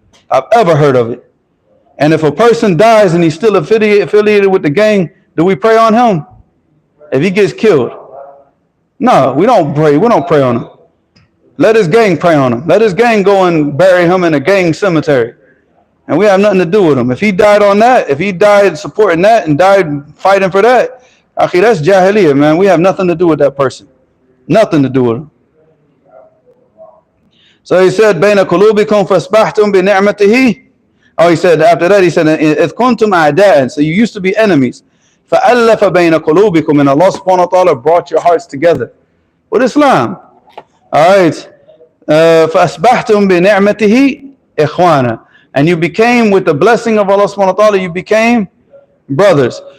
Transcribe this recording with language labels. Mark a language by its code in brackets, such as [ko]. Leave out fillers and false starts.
[en] I've ever heard of it. And if a person dies and he's still affiliated with the gang, do we pray on him? If he gets killed? No, we don't pray. We don't pray on him. Let his gang pray on him. Let his gang go and bury him in a gang cemetery. And we have nothing to do with him. If he died on that, if he died supporting that and died fighting for that, akhi, that's jahiliyyah, man. We have nothing to do with that person. Nothing to do with him. [ar] So he said, بَيْنَ قُلُوبِكُمْ فَاسْبَحْتُمْ بِنِعْمَتِهِ. [en] Oh, he said, after that, he said, [ar] إِذْ كُنْتُمْ أَعْدَاءً. [en] So you used to be enemies. [ar] فَأَلَّفَ بَيْنَ قُلُوبِكُمْ. [en] And Allah subhanahu wa ta'ala brought your hearts together with Islam. All right. [ar] فَأَسْبَحْتُمْ بِنِعْمَتِهِ إِخْوَانًا. [en] And you became, with the blessing of Allah subhanahu wa ta'ala, you became brothers.